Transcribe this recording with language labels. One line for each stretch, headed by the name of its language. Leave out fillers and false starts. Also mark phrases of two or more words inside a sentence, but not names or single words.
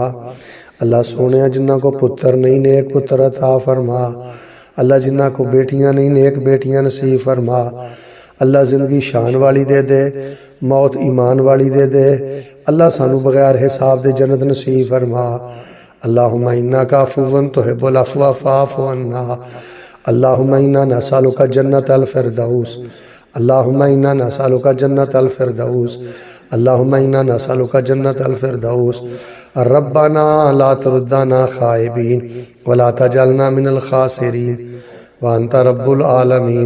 Punjabi: اللہ سونے جنہاں کو پتر نہیں نیک پتر عطا فرما. اللہ جنہاں کو بیٹیاں نہیں نیک بیٹیاں نصیب فرما. اللہ زندگی شان والی دے دے، موت ایمان والی دے دے. اللہ سانوں بغیر حساب دے جنت نصیب فرما.
Arabic: اللهم إنك عفو تحب العفو فاعف عنا. اللهم إنا نسألك جنة الفردوس. اللهم إنا نسألك جنة الفردوس. اللهم إنا نسألك جنة الفردوس. ربنا لا تردنا خائبين ولا تجعلنا من الخاسرين وأنت رب العالمين.